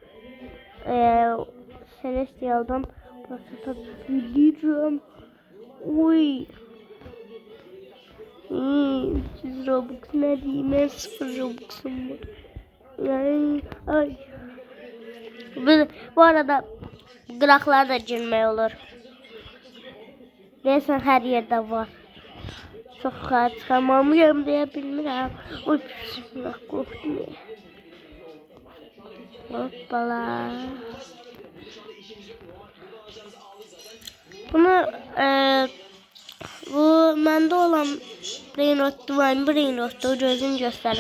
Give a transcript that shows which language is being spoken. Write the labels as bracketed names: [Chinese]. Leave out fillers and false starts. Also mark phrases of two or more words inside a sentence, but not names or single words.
[Turkish] Celestial'dan tutabilirim. Uy. Siz Robux ne diyeyim? Ben 0 Robux'um var. Yani, ay. [Azerbaijani] Bu arada qıraqlar da girmək olur. Deyəsən hər yerdə var. Çox çıxamamışam deyə bilmirəm. Oy, bismillah, qorxdum. Hoppala. Bunu bu məndə olan [English] brain rotdu [Azerbaijani] gözünü göstərim.